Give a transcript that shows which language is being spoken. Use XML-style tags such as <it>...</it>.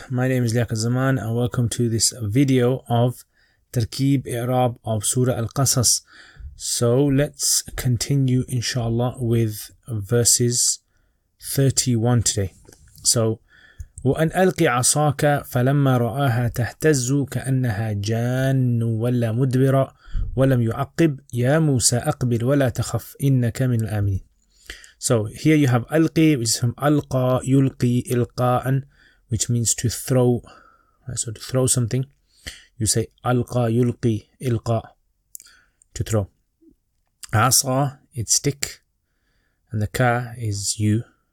<en>My name is Liaquat and welcome to this video of Tarkeeb I'rab of Surah al-Qasas. So let's continue inshallah with verses 31 today.</en> <ar>So وأن ألق عصاك فلما رآها تهتز كأنها جان ولا مدبرا ولم يعقب يا موسى أقبل ولا تخف إنك من الآمنين.</ar> <en>So here you have alqi, which is from alqa, yulqi, ilqa'an, which means to throw. Right, so to throw something, you say alqa, yulqi, ilqa, to throw. Asa, it's stick, and the ka is you.</en>